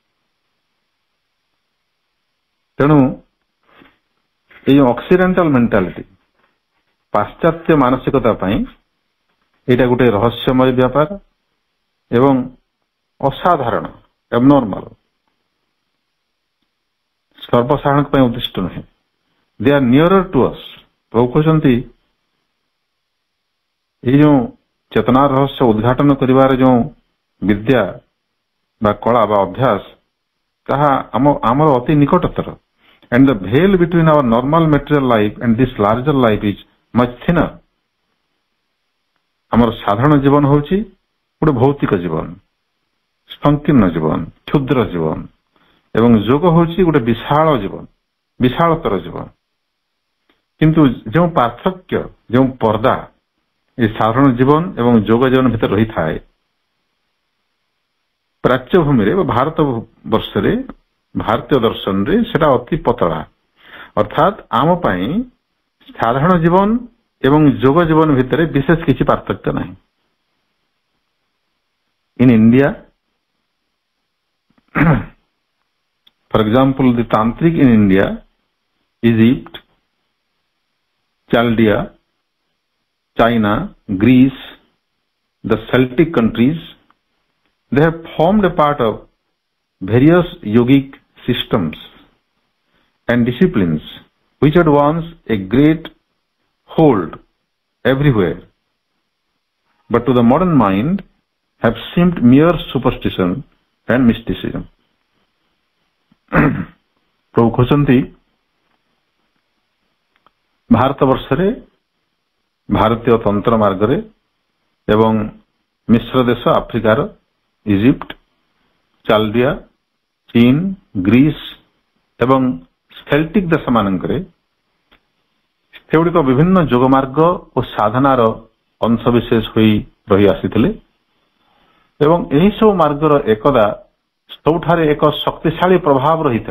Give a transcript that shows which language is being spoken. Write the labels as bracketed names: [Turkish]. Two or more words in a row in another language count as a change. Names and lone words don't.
[Odia] ତେଣୁ ଏଇ [English] occidental mentality, [Odia] ପାଶ୍ଚାତ୍ୟ ମାନସିକତା ପାଇଁ ଏଇଟା ଗୋଟେ ରହସ୍ୟମୟ ବ୍ୟାପାର ଏବଂ ଅସାଧାରଣ, abnormal, ସର୍ବସାଧାରଣ ପାଇଁ ଉଦ୍ଦିଷ୍ଟ ନୁହେଁ। [English] they are nearer to us. [Odia] ପ୍ରଭୁ କହୁଛନ୍ତି ଏଇ ଯୋଉ ଚେତନା ରହସ୍ୟ ଉଦ୍ଘାଟନ କରିବାର ଯୋଉ ବିଦ୍ୟା ବା କଳା ବା ଅଭ୍ୟାସ, ତାହା ଆମର ଅତି ନିକଟତର। [English] And the veil between our normal material life and this larger life is much thinner. [Odia] ଆମର ସାଧାରଣ ଜୀବନ ହଉଛି ଗୋଟେ ଭୌତିକ ଜୀବନ, ସଂକୀର୍ଣ୍ଣ ଜୀବନ, କ୍ଷୁଦ୍ର ଜୀବନ, ଏବଂ ଯୋଗ ହଉଛି ଗୋଟେ ବିଶାଳ ଜୀବନ, ବିଶାଳତର ଜୀବନ। କିନ୍ତୁ ଯେଉଁ ପାର୍ଥକ୍ୟ, ଯେଉଁ ପର୍ଦା ଏ ସାଧାରଣ ଜୀବନ ଏବଂ ଯୋଗ ଜୀବନ ଭିତରେ ରହିଥାଏ, ପ୍ରାଚ୍ୟ ଭୂମିରେ ବା ଭାରତ ବର୍ଷରେ, ଭାରତୀୟ ଦର୍ଶନରେ ସେଟା ଅତି ପତଳା। ଅର୍ଥାତ୍ ଆମ ପାଇଁ ସାଧାରଣ ଜୀବନ ଏବଂ ଯୋଗ ଜୀବନ ଭିତରେ ବିଶେଷ କିଛି ପାର୍ଥକ୍ୟ ନାହିଁ। [English] in India, for example, the Tantric in India, Egypt, Chaldea, China, Greece, the Celtic countries, they have formed a part of various yogic systems and disciplines which had once a great hold everywhere, but to the modern mind have seemed mere superstition and mysticism. [Odia] ପ୍ରଭୁ କହୁଛନ୍ତି ଭାରତ ବର୍ଷରେ, ଭାରତୀୟ ତନ୍ତ୍ର ମାର୍ଗରେ ଏବଂ ମିଶ୍ର ଦେଶ ଆଫ୍ରିକାର ଇଜିପ୍ଟ, ଚାଲଡିଆ, ଚୀନ, ଗ୍ରୀସ ଏବଂ ସେଲ୍ଟିକ ଦେଶମାନଙ୍କରେ ସେଗୁଡ଼ିକ ବିଭିନ୍ନ ଯୋଗମାର୍ଗ ଓ ସାଧନାର ଅଂଶବିଶେଷ ହୋଇ ରହି ଆସିଥିଲେ ଏବଂ ଏହିସବୁ ମାର୍ଗର ଏକଦା ସବୁଠାରେ ଏକ ଶକ୍ତିଶାଳୀ ପ୍ରଭାବ ରହିଥିଲା।